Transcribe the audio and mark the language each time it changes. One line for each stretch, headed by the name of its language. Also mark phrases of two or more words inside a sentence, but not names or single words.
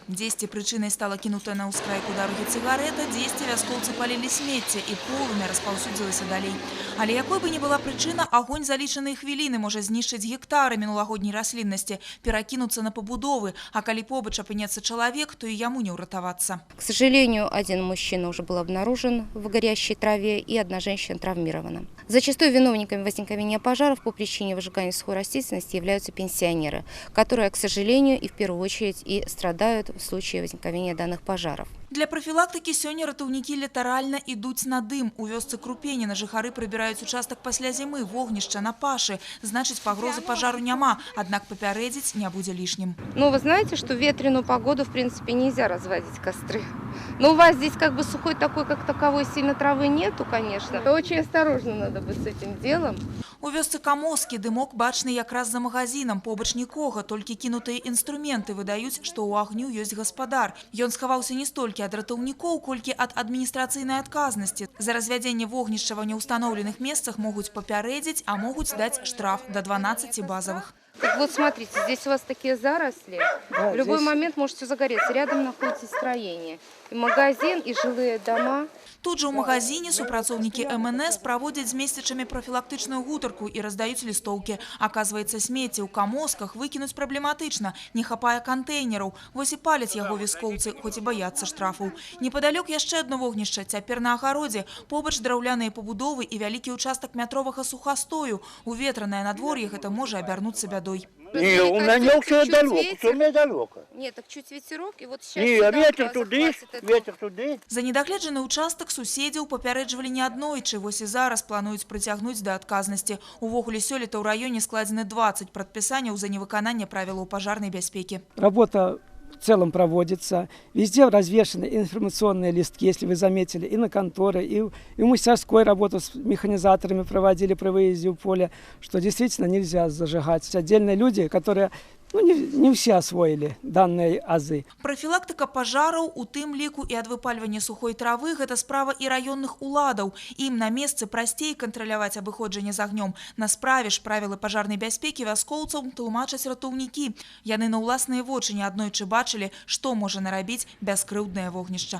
Belarusian: Дзесьці прычынай стала кінутая на ўскрайку дарогі цыгарэта, дзесьці вяскоўцы палілі смецце і полымя распаўсюдзілася далей. Але якой бы ні была прычына, агонь за лічаныя хвіліны можа знішчыць гектары мінулагодняй расліннасці, перакінуцца на пабудовы, а калі побач апынецца чалавек, то і яму не ўратавацца.
Russian: К сожалению, один мужчина уже был обнаружен в горящей траве и одна женщина травмирована. Зачастую виновниками возникновения пожаров по причине выжигания сухой растительности являются пенсионеры, которые, к сожалению, и в первую очередь и страдают в случае возникновения данных пожаров.
Belarusian: Для профілактыкі сёння ратаўнікі літаральна ідуць на дым. У вёсцы Крупеніна жыхары прыбіраюць участак пасля зімы, вогнішча на пашы. Значыць, пагрозы пажару няма, аднак папярэдзіць не будзе лішнім.
Russian: Ну, вы знаете, что в ветреную погоду, в принципе, нельзя разводить костры. Но у вас здесь как бы сухой такой, как таковой, сильно травы нету, конечно. Очень осторожно надо быть с этим делом.
Belarusian: У вёсцы Камоскі дымок бачны якраз за магазинам. Побач нікога, толькі кінутыя інструменты выдаюць, што ў агню ёсць гаспадар. Ён схаваўся не столькі ад ратаўнікоў, колькі ад адміністрацыйнай адказнасці. За развядзенне вогнішча ва неўстаноўленых месцах могуць папярэдзіць, а могуць даць штраф до 12 базовых.
Russian: Вот смотрите, здесь у вас такие заросли. В любой момент может все загореться. Рядом находится строение. И магазин, и жилые дома.
Belarusian: Тут же ў магазине супрацоўнікі МНС праводзяць з месцічамі прафілактычную гутарку і раздаюць лістоўкі. Аказваецца, смецце ў Камосках выкінуць праблематычна, не хапае кантэйнераў. Вось і паляць яго вяскоўцы, хоць і баяцца штрафаў. Непадалёк яшчэ адно вогнішча, цяпер на агародзе. Побач драўляныя пабудовы і вялікі участак метровага сухастою. У ветранае надвор'е гэта можа абярнуцца бядой.
Russian: Не, у меня все далеко, все мне далеко. Нет, так чуть ветерок, и вот сейчас... Не, ветер туды, ветер туды.
Belarusian: За недагледжаны участак суседзяў папярэджвалі не аднойчы. Вось і зараз плануюць прыцягнуць да адказнасці. Увогуле сёлета ў раёне складзены 20 прадпісанняў за невыкананне правілаў пажарнай бяспекі.
Russian: Работа в целом проводится. Везде развешаны информационные листки, если вы заметили, и на конторы, и в мастерской работу с механизаторами проводили при выезде в поле, что действительно нельзя зажигать. Отдельные люди, которые не все освоили данные азы.
Belarusian: Профілактыка пажараў, у тым ліку і ад выпальвання сухой травы, гэта справа і раённых уладаў. Ім на месцы прасцей кантраляваць абыходжанне з агнём. На справе ж правілы пажарнай бяспекі вяскоўцаў тлумачаць ратаўнікі. Яны на ўласныя вочы неаднойчы бачылі, што можа нарабіць бяскрыўднае вогнішча.